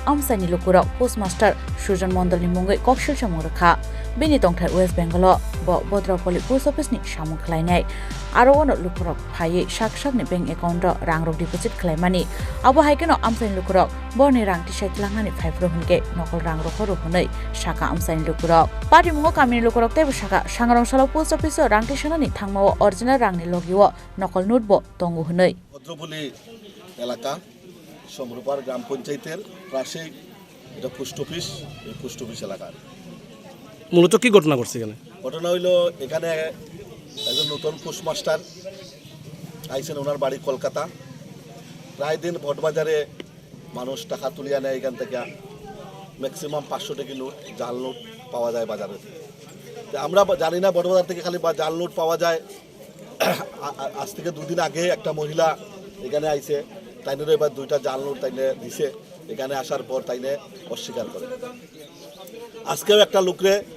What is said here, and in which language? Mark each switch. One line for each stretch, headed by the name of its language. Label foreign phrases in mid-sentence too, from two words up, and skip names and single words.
Kok Borok: amsani lukurok Postmaster Sujan Mondol ni Mungwi Koksilsamung Rwkha bini tongthai West Bengal bo Bodropoli
English: post office
Kok Borok: ni samung khlainai aro ono lukurok phai sak ni
English: bank account
Kok Borok: ro rang rok deposit khlaimani abohai keno amsani lukurok boni rangti saitlangani 5 ro hunke nokal rang ro khoro hunai saka amsani lukurok pati moho kami lukurok tebo saka sangarong salo
English: post office
Kok Borok: rangti sanani thangmao original rangni logiwo nokal note bo tongu hunai
Bangla: ভদ্রপল্লী এলাকা সমরূপার গ্রাম পঞ্চায়েতের পাশে এটা
English: post office
Bangla: এই
English: post office
Bangla: এলাকার মূলত কি ঘটনা ঘটছে এখানে ঘটনা হইলো এখানে একজন নতুন পোস্টমাস্টার আইছেন ওনার বাড়ি কলকাতা প্রায় দিন ভটবাজারে মানুষ টাকা তুলিয়া নেয় এখান থেকে ম্যাক্সিমাম 500 টাকা নোট জাল নোট পাওয়া যায় বাজারে আমরা জানি না ভটবাজার থেকে খালি জাল নোট পাওয়া যায় আজ থেকে দুদিন আগে একটা মহিলা এখানে আইছে তাইনের এবার দুইটা জাল নোট তাইনে দিছে এখানে আসার পর তাইনে অস্বীকার করে আজকেও একটা লোকরে